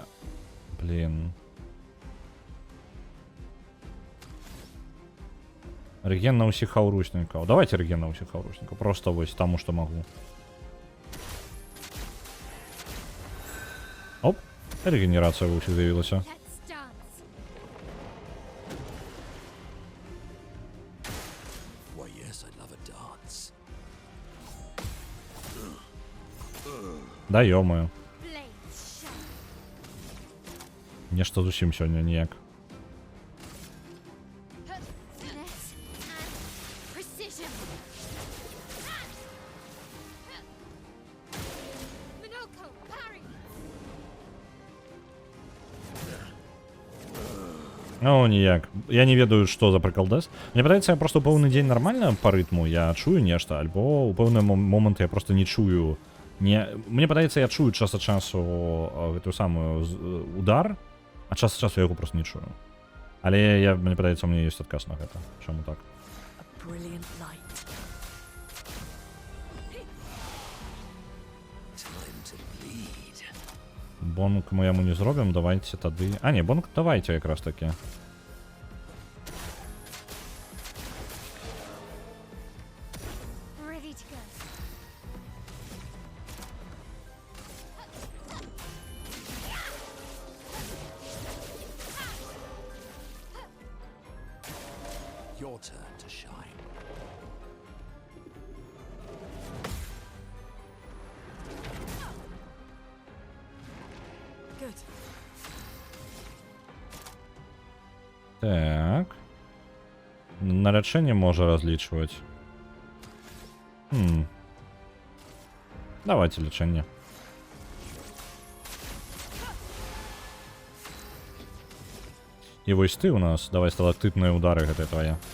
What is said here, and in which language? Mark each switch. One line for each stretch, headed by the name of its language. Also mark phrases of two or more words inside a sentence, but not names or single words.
Belarusian: Блин. Реген на усіх хауручникаў. Давайте реген на усіх хауручникаў. Просто вось таму, што магу. Оп. Регенерацыя ва ўсіх з'явілася.
English: Let's dance. Why, yes, I'd love a dance.
Russian: Да ё-моё.
English: Blades shine.
Belarusian: Нешта зусім сёння ніяк.
English: Finesse and precision. Minoko, parry.
Belarusian: О, ніяк. Я не ведаю, што за прыкалдэс. Мне падаецца, я просто ў пэўны дзень нармальна па рытму, я чую нешта, альбо ў пэўны момант я просто не чую. Мне падаецца, я чую час ад часу гэтую самую удар, а час ад часу я яго просто не чую. Але мне падаецца, у мяне ёсць адказ на гэта. Чаму так?
English: A brilliant light. Time to bleed.
Belarusian: Бонг мы яму не зробім, давайте тады... А, не, бонг давайте якраз таки.
English: Ready to go. Your turn to shine. Good.
Belarusian: Так. На лячэнне можа разлічваць. Давайте лячэнне. І вось ты у нас, давай сталактытныя удары гэтыя твае.